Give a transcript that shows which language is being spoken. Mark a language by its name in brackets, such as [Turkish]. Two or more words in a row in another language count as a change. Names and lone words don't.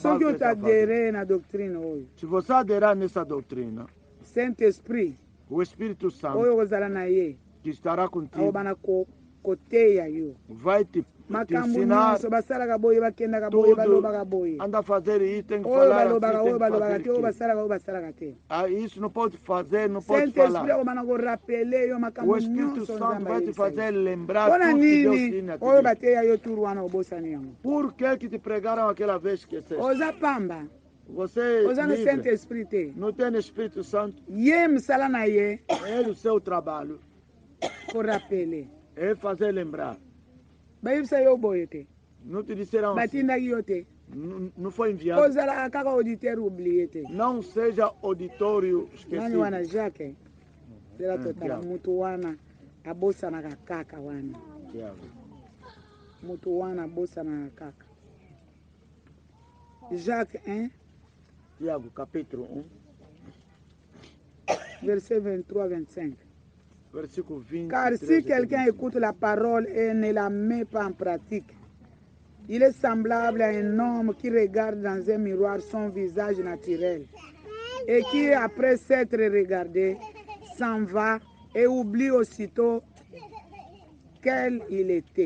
[Lingala] soki [Portuguese] que está fazendo. [Lingala] otadere na doctrine oyo [Portuguese] Se você aderar nessa doutrina, [French] saint esprit [Portuguese] o Espírito Santo [Lingala] oyo kozala na ye [Portuguese] que estará contigo [Lingala] akobana koteya yo [Portuguese] vai te [Lingala] makambo [Portuguese] ensinar [Lingala] nyonso basalaka boye bakendaka boye [Portuguese] tudo. [Lingala] balobaka boye [Portuguese] Anda a fazer isso, tem que [Lingala] oyo [Portuguese] falar [Lingala] balobaka [Portuguese] assim, [Lingala] oyo [Portuguese] tem que [Lingala] balobaka [Portuguese] fazer [Lingala] te oyo [Portuguese] aquilo. [Lingala] basalaka te [Portuguese] Isso não pode fazer, não pode [French] saint esprit [Portuguese] falar. [Lingala] akobana korapele yo [Portuguese] O [Lingala] makambo [Portuguese] Espírito [Lingala] nyonso [Portuguese] Santo [Lingala] nzambe [Portuguese] vai te [Lingala] ayebisa yo [Portuguese] fazer lembrar [Lingala] mpona [Portuguese] tudo que Deus [Lingala] nini [Portuguese] tinha te [Lingala] oyo [Portuguese] dito. [Lingala] bateya yo turu wana obosani yango [Portuguese] Por que que te pregaram aquela vez que você [Lingala] oza pamba [Portuguese] Você [Lingala] oza no saint [Portuguese] livre, [Lingala] esprit te [Portuguese] não tem Espírito Santo, [Lingala] ye mosala na ye [Portuguese] é o seu trabalho, [Lingala] korapele [Portuguese] é fazer lembrar. [Lingala] bayebisa yo boye te [Portuguese] Não te disseram assim, [Lingala] batindaki yo te [Portuguese] não foi enviado. [Lingala] ozalaka kaka [French] auditeur oublie [Lingala] te [Portuguese] Não seja auditório [Lingala] nani [Portuguese] esquecido. [Lingala] wana jacques zela totala [Portuguese] Diabo. [Lingala] mutu wana abosanaka kaka wana [Portuguese] Diabo. [Lingala] mutu wana abosanaka kaka Jacques 1 [Portuguese] Tiago, capítulo 1, [Lingala] verset 23-25 [Portuguese] versículo 20. [French] car si quelqu'un écoute la parole et ne la met pas en pratique, il est semblable à un homme qui regarde dans un miroir son visage naturel et qui, après s'être regardé, s'en va et oublie aussitôt quel il était.